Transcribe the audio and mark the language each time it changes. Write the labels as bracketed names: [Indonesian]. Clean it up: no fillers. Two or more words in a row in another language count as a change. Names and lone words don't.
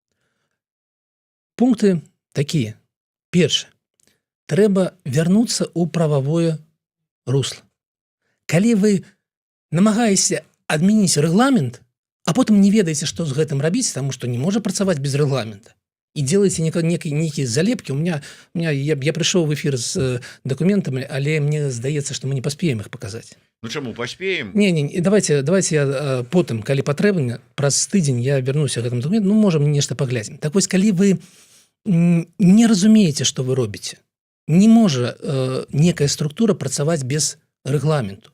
[Belarusian] Пункты такія. Першае. Трэба вярнуцца ў прававое русло. Калі вы намагаецеся адмяніць рэгламент, а потым не ведаеце, што з гэтым рабіць, таму што не можа працаваць без рэгламента, [Russian] и делаете некие залепки. Я пришел в эфир с документами, [Belarusian] але мне здаецца, [Russian] что мы не поспеем их показать. [Belarusian] Ну чаму поспеем? Не, давайте я потым, калі патрэбна, праз тыдзень я вернуся к гэтаму документу, ну можем нешта паглядзім. Так вось, калі вы не разумееце, што вы робіце, не можа некая структура працаваць без рэгламенту.